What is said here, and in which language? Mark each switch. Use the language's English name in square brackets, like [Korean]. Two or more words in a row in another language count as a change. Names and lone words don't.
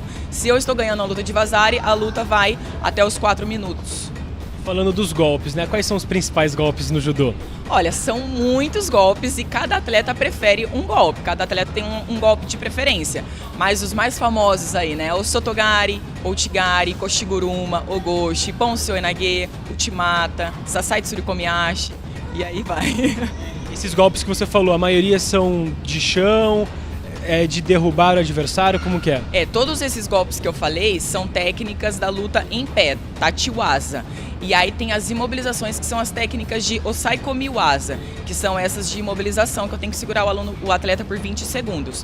[Portuguese] Se eu estou ganhando a luta de vazari, a luta vai até os 4 minutos. Falando dos golpes, né? Quais são os principais golpes no judô? Olha, são muitos golpes e cada atleta prefere um golpe. Cada atleta tem um golpe de preferência. Mas os mais famosos aí, né? O Sotogari, Ouchigari, Koshiguruma, Ogoshi, Ponsoi Nage, Uchimata, Sasai Tsurikomiashi e aí vai. Esses golpes que você falou, a maioria são de chão, de derrubar o adversário, como que é? Todos esses golpes que eu falei são técnicas da luta em pé, Tachiwaza. E aí tem as imobilizações, que são as técnicas de Osaikomiwaza, que são essas de imobilização, que eu tenho que segurar o atleta por 20 segundos.